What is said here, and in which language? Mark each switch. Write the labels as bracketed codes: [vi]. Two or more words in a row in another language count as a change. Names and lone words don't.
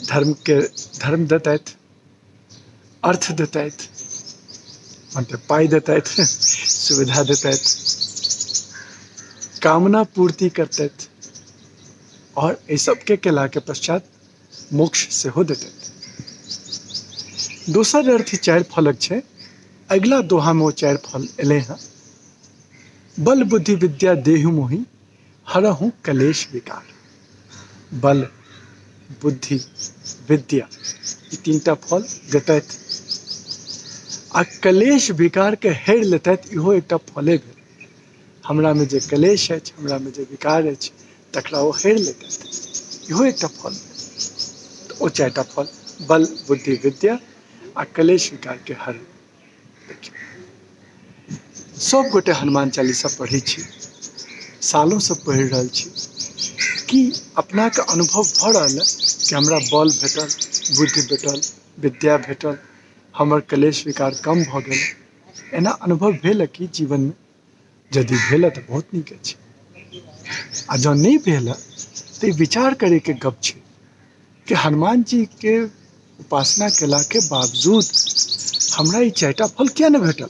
[mai] धर्म देतैथ, अर्थ देतैथ मतलब पाइ देतैथ, सुविधा देतैथ, कामना पूर्ति करतैथ, और एहि सबके केलाके पश्चात मोक्ष सेहो देतैथ। दोसर अर्थ 4 फलक छै। अगिला दोहामे ओ 4 फल एलै हेँ। [awa] बल बुद्धि विद्या देहु मोहि हरहु कलेश विकार। [mai] बल, बुद्धि, विद्या, ई 3टा फल देतैथ आ कलेश विकारके हरि लेतैथ, इहो एकटा फले भेल। हमरामे जे कलेश अछि, हमरामे जे विकार अछि, तकरा ओ हरि लेतैथ, इहो एकटा फल भेल। तऽ ओ 4टा फल बल बुद्धि विद्या आ कलेश विकारके हर। सब गोटे हनुमान चालीसा पढ़ै छी, सालोंसँ पढ़ि रहल छी। की अपनाके अनुभव भऽ रहल अइ कि हमरा बल भेटल, बुद्धि भेटल, विद्या भेटल, हमर कलेश विकार कम भऽ गेल? एना अनुभव भेल कि जीवनमे? यदि भेल तऽ बहुत नीक अछि, आ जँ नहि भेल तऽ ई विचार करैके गप छै कि हनुमान जीके उपासना केलाके बावजूद हमरा ई 4टा फल किया नहि भेटल?